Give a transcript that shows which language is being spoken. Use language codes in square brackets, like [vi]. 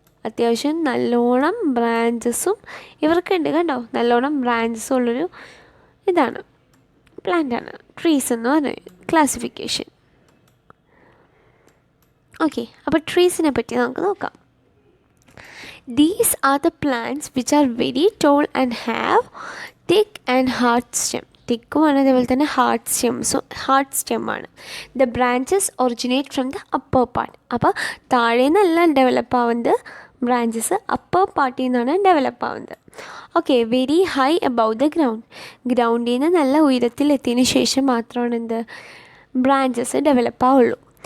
[ml] അത്യാവശ്യം നല്ലോണം ബ്രാഞ്ചസും ഇവർക്കുണ്ട്. കണ്ടോ, നല്ലോണം ബ്രാഞ്ചസും ഉള്ളൊരു ഇതാണ്, പ്ലാന്റാണ് ട്രീസ് എന്ന് പറയുന്നത് ക്ലാസിഫിക്കേഷൻ. ഓക്കെ, അപ്പോൾ ട്രീസിനെ പറ്റി നമുക്ക് നോക്കാം. [en] These are the plants which are very tall and have thick and hard stem. [ml] തിക്കുമാണ്, അതേപോലെ തന്നെ hard സ്റ്റെമ്മാണ്. [en] The branches originate from the upper part. [ml] അപ്പോൾ താഴെ നിന്നല്ല ഡെവലപ്പ് ആവുന്നത്, ബ്രാഞ്ചസ് അപ്പർ പാർട്ടിൽ നിന്നാണ് ഡെവലപ്പ് ആവുന്നത്. Okay, [en] very high above the [ml] ഗ്രൗണ്ടിൽ നിന്ന് നല്ല ഉയരത്തിലെത്തിയതിന് ശേഷം മാത്രമാണ് എന്ത് ബ്രാഞ്ചസ് ഡെവലപ്പ് ആവുള്ളൂ.